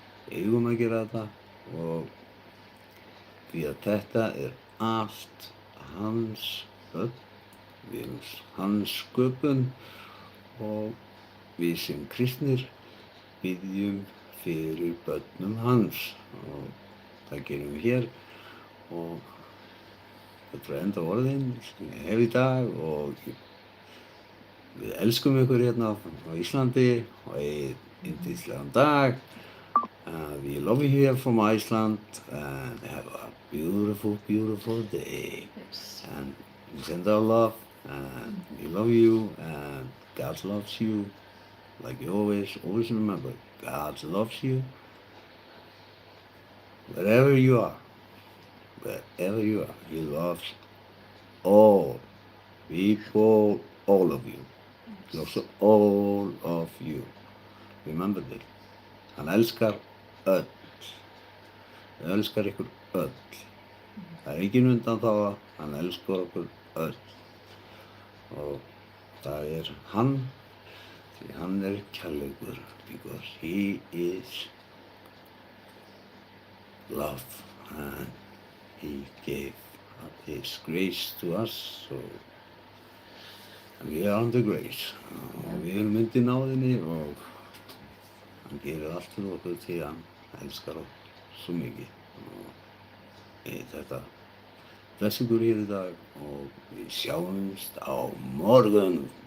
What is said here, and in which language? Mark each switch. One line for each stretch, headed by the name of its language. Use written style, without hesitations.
Icelandic: Eigum að gera þetta og því að þetta allt hans börn, við erum hans sköpun og við sem kristnir biðjum fyrir börnum hans og það gerum við hér og þetta enda orðin sem ég hef í dag og við elskum ykkur hérna á Íslandi og yndislegan dag.
English: We love you here from Iceland and have a beautiful, beautiful day. Yes. And we send our love and we love you and God loves you. Like you always remember, God loves you wherever you are. Wherever you are, He loves all people, all of you. He loves all of you. Remember this.
Icelandic: Hann elskar öll. Hann elskar ykkur öll. Það er engin undanþága, hann elskar okkur öll. Og það er hann, því hann er kærleikur,
English: because he is love and he gave his grace to us, so we are under grace.
Icelandic: Og við erum undir náðinni og hann gerir allt fyrir okkur því hann elskar okkur svo mikið. Og þetta bless ykkur hér í dag og við sjáumst á morgun.